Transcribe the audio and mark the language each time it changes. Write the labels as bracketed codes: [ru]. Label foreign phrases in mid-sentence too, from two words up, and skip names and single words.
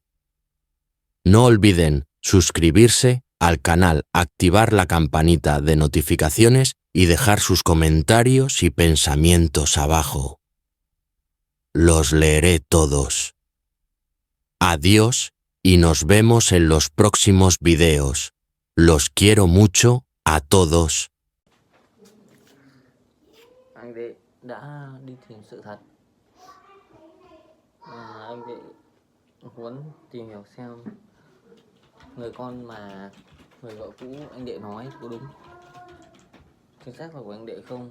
[es] No olviden suscribirse al canal, activar la campanita de notificaciones y dejar sus comentarios y pensamientos abajo. Los leeré todos. Adiós y nos vemos en los próximos videos. Los quiero mucho a todos. [vi] Anh đệ đã đi tìm sự thật. Anh đệ muốn tìm hiểu xem người con mà người vợ cũ anh đệ nói có đúng, chính xác là của anh đệ không.